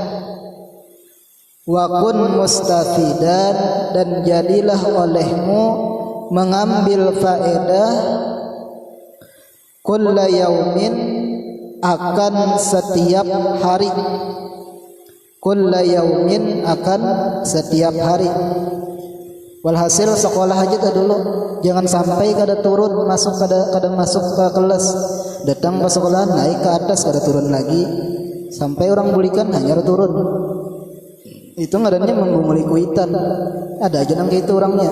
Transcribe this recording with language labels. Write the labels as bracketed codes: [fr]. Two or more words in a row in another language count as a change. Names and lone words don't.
[ar] Wa kun mustafidan, [id] dan jadilah olehmu mengambil faedah. [ar] Kulla yaumin, [id] akan setiap hari. [ar] Kulla yaumin, [id] akan setiap hari. [bjn] Walhasil sekolah aja dulu, jangan sampai kada turun, kada masuk ke kelas, datang ke sekolah naik ke atas kada turun lagi, sampai orang bulikan hanya turun. Itu ngadanya menggumuli kuitan. Ada aja nang gitu orangnya.